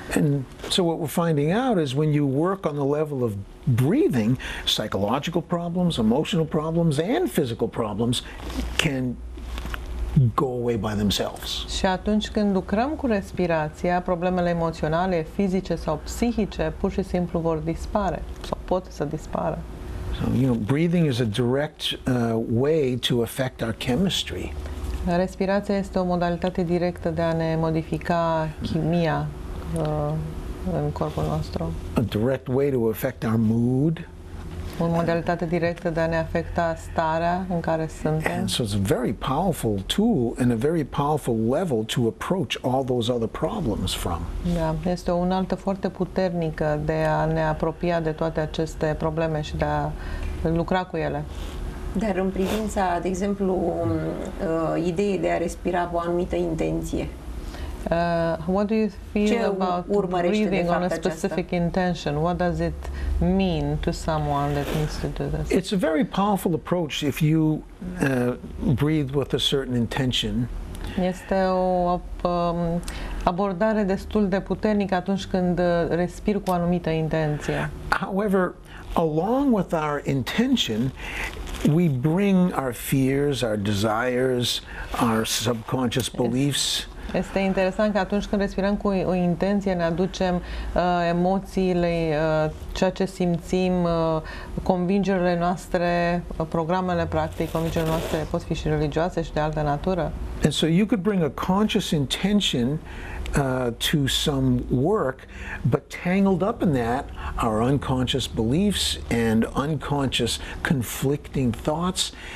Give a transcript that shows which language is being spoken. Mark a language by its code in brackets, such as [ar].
[en] And so what we're finding out is when you work on the level of breathing, psychological problems, emotional problems, and physical problems can go away by themselves. [ro] Și atunci când lucrăm cu respirația, problemele emoționale, fizice sau psihice pur și simplu vor dispare sau pot să dispară. [en] So, you know, breathing is a direct way to affect our chemistry. [ro] Respirația este o modalitate directă de a ne modifica chimia în corpul nostru. [en] A direct way to affect our mood. [ro] O modalitate directă de a ne afecta starea în care suntem. [en] And so it's a very powerful tool and a very powerful level to approach all those other problems from. [ro] Da, este o unealtă foarte puternică de a ne apropia de toate aceste probleme și de a lucra cu ele. Dar în privința, de exemplu, ideii de a respira cu o anumită intenție. [en] What do you feel about breathing on a specific intention? What does it mean to someone that needs to do this? It's a very powerful approach if you breathe with a certain intention. [ro] Este o abordare destul de puternică atunci când respiri cu o anumită intenție. [en] However, along with our intention, we bring our fears, our desires, our subconscious beliefs. [ro] Este interesant că atunci când respirăm cu o intenție, ne aducem emoțiile, ceea ce simțim, convingerile noastre, programele, practic, convingerile noastre pot fi și religioase și de altă natură. [en] And so you could bring a conscious intention to some work, but tangled up in that are unconscious beliefs and unconscious conflicting thoughts.